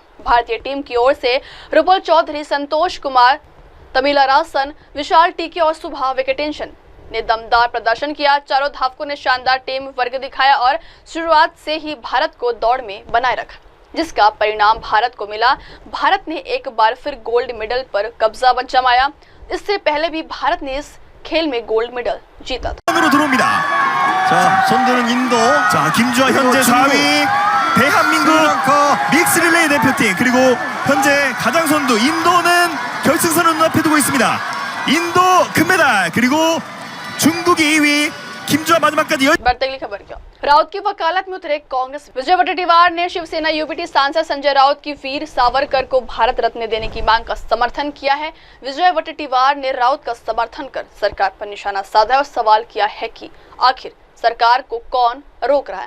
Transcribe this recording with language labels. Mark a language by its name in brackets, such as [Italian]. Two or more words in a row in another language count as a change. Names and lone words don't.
[Hindi] भारतीय टीम की ओर से रुपल चौधरी, संतोष कुमार, तमिलरासन, विशाल टीके और सुभा वेंकटेशन ने दमदार प्रदर्शन किया। चारों धावकों ने शानदार [English] team work [Hindi] दिखाया और शुरुआत से ही भारत को दौड़ में बनाए रखा जिसका परिणाम भारत को मिला। भारत ने एक बार फिर [English] gold medal [Hindi] पर कब्जा जमाया। इससे पहले भी भारत ने इस खेल में [English] gold medal [Hindi] जीता था। [Korean] 자, 손드는 인도. 자, 김주아 현재 4위. 대한민국 [English] mix relay [Korean] 대표팀 그리고 현재 가장 선두 인도는 결승선을 눈앞에 두고 있습니다. 인도 금메달 그리고 중국이 2위. 김주아 마지막까지 [Hindi] बढ़ते अगली खबर क्या। राउत की वकालत में उतरे कांग्रेस। विजय वडेट्टीवार ने शिवसेना यूपीटी सांसद संजय राउत की वीर सावरकर को भारत रत्न देने की मांग का समर्थन किया है। विजय वडेट्टीवार ने राउत का समर्थन कर सरकार पर निशाना साधा और सवाल किया है कि आखिर सरकार को कौन रोक रहा है।